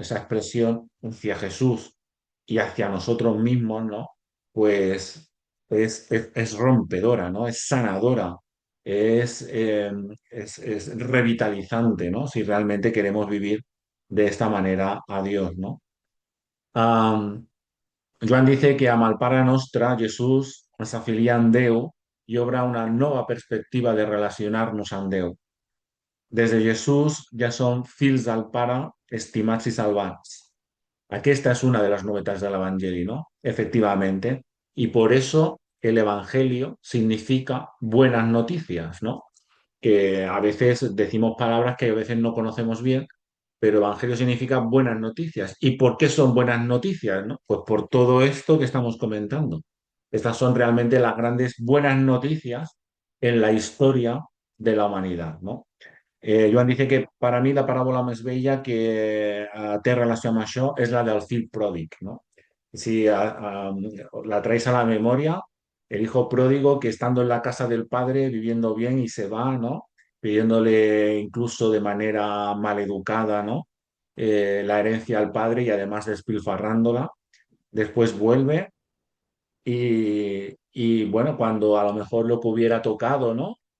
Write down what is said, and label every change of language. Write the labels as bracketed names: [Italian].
[Spanish] Esa expresión hacia Jesús y hacia nosotros mismos, ¿no? Pues es rompedora, ¿no? Es sanadora, es, eh, es revitalizante, ¿no? Si realmente queremos vivir de esta manera a Dios, ¿no? Um, Joan dice que [Catalan] amb el Pare Nostre, Jesús ens afilia en Déu i obre una nova perspectiva de relacionar-nos amb Déu. Des de Jesús ja som fills del Pare, estimats i salvats. [Spanish] Esta es una de las novedades del Evangelio, ¿no? Efectivamente. Y por eso el Evangelio significa buenas noticias, ¿no? Que a veces decimos palabras que a veces no conocemos bien, pero evangelio significa buenas noticias. ¿Y por qué son buenas noticias, no? Pues por todo esto que estamos comentando. Estas son realmente las grandes buenas noticias en la historia de la humanidad, ¿no? Joan dice que para mí la parábola más bella que [Catalan] té relació amb això és la del fill pròdig, [Spanish] no? Si la traes a la memoria, el hijo pródigo que estando en la casa del padre, viviendo bien y se va, ¿no? Pidiéndole incluso de manera maleducada, ¿no? La herencia al padre y además despilfarrándola. Después vuelve y bueno, cuando a lo mejor lo que hubiera tocado, ¿no?